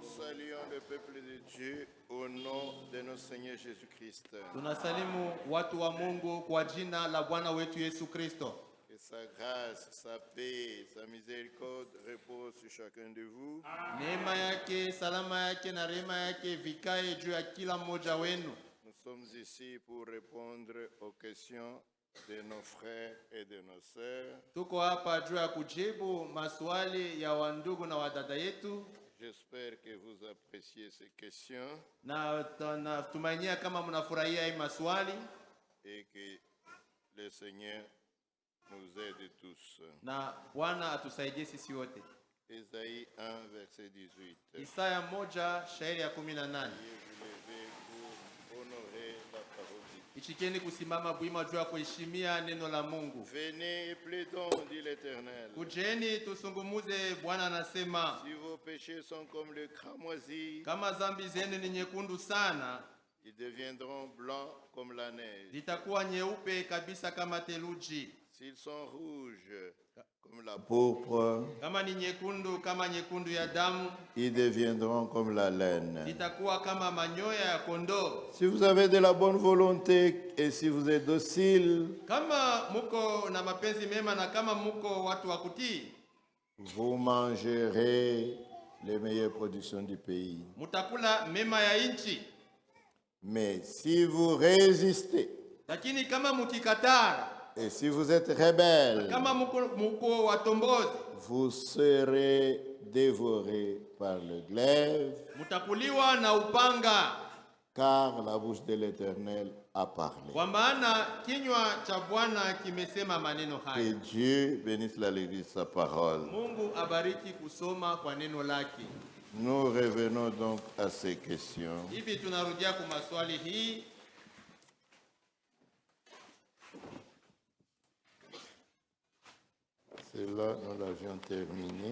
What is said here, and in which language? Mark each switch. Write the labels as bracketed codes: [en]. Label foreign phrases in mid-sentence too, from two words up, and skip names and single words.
[fr] saluons le peuple de Dieu au nom de notre Seigneur Jésus-Christ. [sw] Tunasalimu watu wa Mungu kwa jina la Bwana wetu Yesu Kristo. [fr] Que sa grâce, sa paix, sa miséricorde reposent sur chacun de vous. [sw] Neema yake, salama yake na rehema yake vikae juu ya kila mmoja wenu. [fr] Nous sommes ici pour répondre aux questions de nos frères et de nos sœurs. [sw] Tuko hapa juu ya kujibu maswali ya wandugu na wadada yetu. [fr] J'espère que vous appréciez ces questions. [sw] Na tumainia kama mnafurahia hii maswali. [fr] Et que le Seigneur nous aide tous. [sw] Na Bwana atusaidie sisi wote. [fr] Ésaïe 1, verset 18. [sw] Isaya 1, shairi ya 18. Ichikeni kusimama bwima juu ya kuheshimia neno la Mungu. [fr] Venez et plaidons, dit l'Éternel. [sw] Kujeni tusungumuze, Bwana anasema. [fr] Si vos péchés sont comme le cramoisi, [sw] kama zambi zenu ni nyekundu sana, [fr] ils deviendront blancs comme la neige. [sw] Zitakuwa nyeupe kabisa kama theluji. [fr] S'ils sont rouges comme la pourpre, [sw] kama ni nyekundu kama nyekundu ya damu, [fr] ils deviendront comme la laine. [sw] Zitakuwa kama manyoya ya kondoo. [fr] Si vous avez de la bonne volonté et si vous êtes docile, [sw] kama muko na mapenzi mema na kama muko watu wa kutii, [fr] vous mangerez les meilleures productions du pays. [sw] Mutakula mema ya nchi. [fr] Mais si vous résistez, [sw] lakini kama mukikataa, [fr] et si vous êtes rebelle, [sw] kama muko watombozi, [fr] vous serez dévorés par le glaive, [sw] mutakuliwa na upanga, [fr] car la bouche de l'Éternel a parlé. [sw] Kwa maana kinywa cha Bwana kimesema maneno haya. [fr] Que Dieu bénisse la lecture de sa parole. [sw] Mungu abariki kusoma kwa neno lake. [fr] Nous revenons donc à ces questions. [sw] Hivi tunarudia kwa maswali hii. [fr] Cela, nous l'avions terminé.